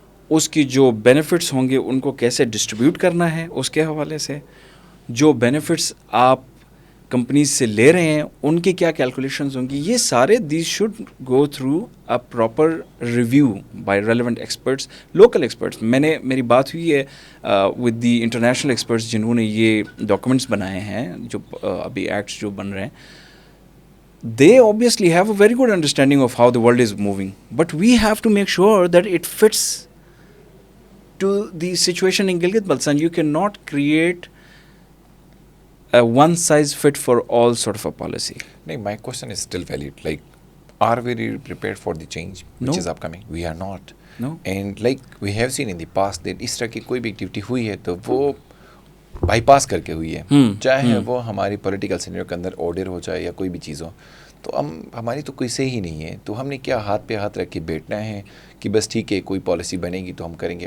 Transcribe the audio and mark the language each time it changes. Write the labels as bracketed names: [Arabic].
[Urdu] اس کی جو بینیفٹس ہوں گے ان کو کیسے ڈسٹریبیوٹ کرنا ہے, اس کے حوالے سے جو بینیفٹس آپ کمپنیز سے لے رہے ہیں ان کی کیا کیلکولیشنز ہوں گی, یہ سارے [English] these should go through a proper review by relevant experts, [Urdu] local experts. میری بات ہوئی ہے ود دی انٹرنیشنل ایکسپرٹس جنہوں نے یہ ڈاکومنٹس بنائے ہیں, جو ابھی ایکٹس جو بن رہے ہیں. [English] They obviously have a very good understanding of how the world is moving, but we have to make sure that it fits to the situation in Gilgit-Baltistan. You cannot create a one size fit for all sort of a policy. No, my question is still valid. Like, are we really prepared for the change which is upcoming? We are not. No. And like we have seen in the past that [Urdu] اس طرح کی کوئی بھی activity ہوئی ہے تو وہ by پاس کر کے ہوئی ہے, چاہے وہ ہماری پولیٹیکل سینیریو کے اندر آرڈر ہو جائے یا کوئی بھی چیز ہو. تو ہماری تو کوئی سے ہی نہیں ہے. تو ہم نے کیا ہاتھ پہ ہاتھ رکھ کے بیٹھنا ہے کہ بس ٹھیک ہے کوئی پالیسی بنے گی تو ہم کریں گے.